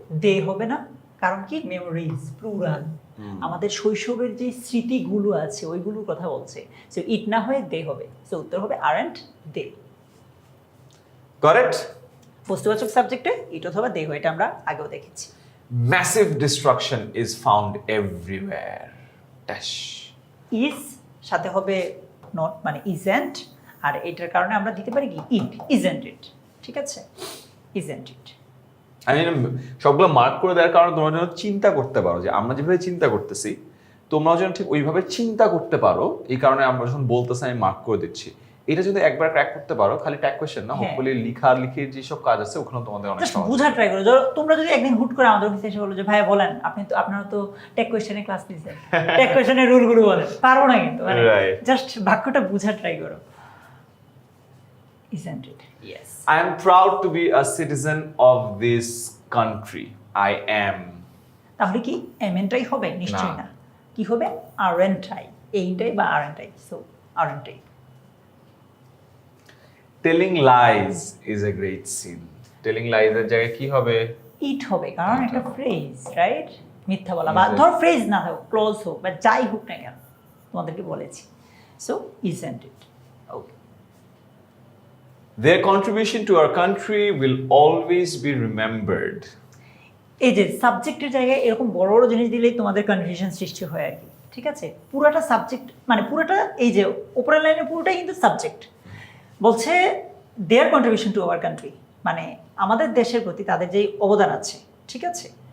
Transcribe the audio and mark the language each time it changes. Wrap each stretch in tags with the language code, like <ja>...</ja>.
<bn>দে হবে না, কারণ কি? মেমোরিজ প্লুরাল, আমাদের শৈশবের যে স্মৃতিগুলো আছে ওইগুলোর কথা বলছে। সো ইট না হয়ে দে হবে। সো উত্তর হবে</bn> <en>Aren't they.</en> <bn>কারেক্ট। বস্তুবাচক সাবজেক্টে ইট অথবা দে হয়, এটা আমরা আগেও দেখেছি।</bn> <en>Massive destruction is found everywhere. Dash.</en> <bn>Is সাথে হবে নট, মানে ইজেন্ট, আর এটার কারণে আমরা দিতে পারি কি? ইট,</bn> <en>isn't it,</en> <bn>ঠিক আছে? Isn't it. আমি সবগুলো মার্ক করে দেওয়ার কারণে তোমরা যেন চিন্তা করতে পারো যে আমরা যেভাবে চিন্তা করতেছি তোমরাও যেন ঠিক ওইভাবে চিন্তা করতে পারো, এই কারণে আমরা যখন বলতেছি আমি মার্ক করে দিচ্ছি। এটা যদি একবার ক্র্যাক করতে পারো, খালি ট্যাগ কোয়েশ্চেন না, হ্যাঁ। হোপফুলি লিখির যেসব কাজ আছে ওখানে তোমাদের অনেক জাস্ট সহজ। বুঝা ট্রাই করো। তোমরা যদি একদিন হুট করে আমাদের অফিসে এসে বলো যে ভাইয়া বলেন, আপনি তো আপনারা তো টেক কোয়েশ্চেনে ক্লাস নিয়েছেন, টেক কোয়েশ্চেনের রুলগুলো বলেন, পারবো না কিন্তু, মানে</bn> <en>Right. Just</en> <bn>বাক্যটা বুঝা</bn> <en>Try করো। Isn't it? Yes. I am proud to be a citizen of this country. I am.</en> <bn>তাহলে কি এমএনটাই হবে? নিশ্চয়ই না। না। কি হবে? আরএনটাই, এইটাই বা আরএনটাই। So আরএনটাই।</bn> <en>Telling lies is a great sin. Telling lies</en> <bn>এর জায়গায় কি হবে? ইট হবে, কারণ একটা ফ্রেজ, রাইট? মিথ্যা বলা, বা</bn> <en>Exactly.</en> <bn>ধর ফ্রেজ না হোক, ক্লোজ হোক বা যাই হোক না কেন, তোমাদেরকে বলেছি। So</bn> <en>Isn't it.</en> <bn>Okay,</bn> <en>Their contribution to our country will always be remembered.</en> <bn>এই যে সাবজেক্টের জায়গায় এরকম বড় বড় জিনিস দিলেই তোমাদের কনফিউশন সৃষ্টি হয় আর কি, ঠিক আছে? পুরাটা সাবজেক্ট মানে পুরাটা এই যে উপরের লাইনের পুরোটাই কিন্তু সাবজেক্ট। বলছে</bn> <en>their contribution to our country,</en> <bn>মানে আমাদের দেশের প্রতি তাদের যেই অবদান আছে, ঠিক আছে?</bn>